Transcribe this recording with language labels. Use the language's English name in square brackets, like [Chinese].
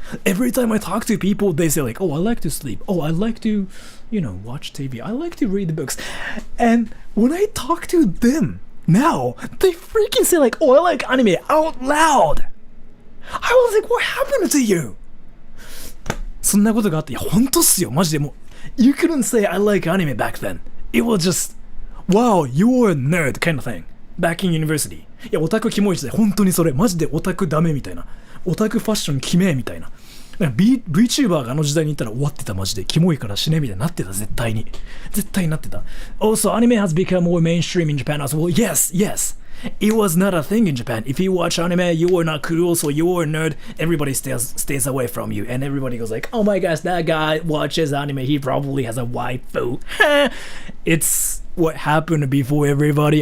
[English] Every time I talk to people, they say like, oh, I like to sleep, oh, I like to, watch TV, I like to read books. And when I talk to them now, they freaking say like, oh, I like anime out loud. I was like, what happened to you? [Japanese] そんなことがあって、いや、ほんとっすよ、マジでもう。 [English] You couldn't say I like anime back then. It was just, wow, you're a nerd kind of thing. Back in university. [Japanese] いや、オタクキモい時代、本当にそれ。マジでオタクダメみたいな。オタクファッションキメみたいな。なんか VTuber があの時代にいたら終わってたマジで。キモいから死ねみたいになってた、絶対に。絶対になってた。 [English] Also, anime has become more mainstream in Japan as well. Yes, yes. It was not a thing in Japan. If you watch anime, you are not cool, so you are a nerd. Everybody stays away from you, and everybody goes like, "Oh my gosh, that guy watches anime. He probably has a waifu." It's what happened before everybody.